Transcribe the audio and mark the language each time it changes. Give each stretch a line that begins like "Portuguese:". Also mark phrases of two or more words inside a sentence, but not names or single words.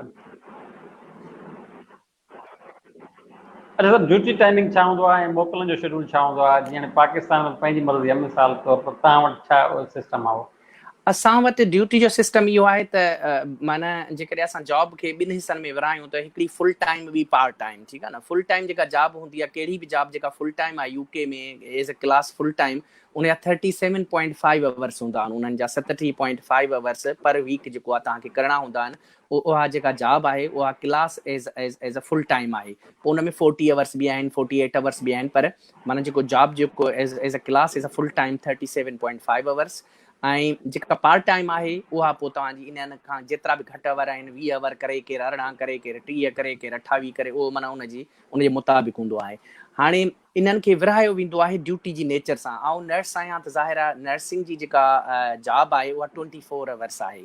Sindhi: अच्छा सर,
English: duty timing
Sindhi: छा हूंदो आहे ऐं मोकलनि जो शेड्यूल छा हूंदो आहे? जीअं हाणे पाकिस्तान में पंहिंजी मर्ज़ी आहे, मिसाल तौर पर तव्हां वटि छा सिस्टम आहे? असां वटि ड्यूटी जो सिस्टम इहो आहे त माना जेकॾहिं असां जॉब खे ॿिनि हिसनि में विरायूं त हिकिड़ी
English: full time
Sindhi: ॿी
English: part time,
Sindhi: ठीकु आहे न।
English: full time
Sindhi: जेका जॉब हूंदी आहे, कहिड़ी बि जॉब जेका
English: full time
Sindhi: आहे यूके में
English: as a class full time,
Sindhi: उनजा 37.5 आवर्स हूंदा आहिनि, उन्हनि जा 37.5
English: hours per week
Sindhi: जेको आहे तव्हांखे करणा हूंदा आहिनि। उहा जेका जॉब आहे उहा
English: class as a full time
Sindhi: आहे। पोइ उन में 40 आवर्स बि आहिनि, 48 आवर्स बि आहिनि, पर माना जेको जॉब जेको
English: as a class as a full time
Sindhi: 37.5 आवर्स। ऐं जेका
English: part time
Sindhi: आहे उहा पोइ तव्हांजी इन्हनि खां जेतिरा बि घटि आवर आहिनि, 20 आवर करे, केरु 18 करे, केरु 30 करे, केरु 28 करे, उहो माना उनजे मुताबिक़ हूंदो आहे। हाणे इन्हनि खे विरहायो वेंदो आहे ड्यूटी जी नेचर सां। ऐं नर्स आहियां त ज़ाहिर आहे नर्सिंग जी जेका जॉब आहे उहा 24 आवर्स आहे।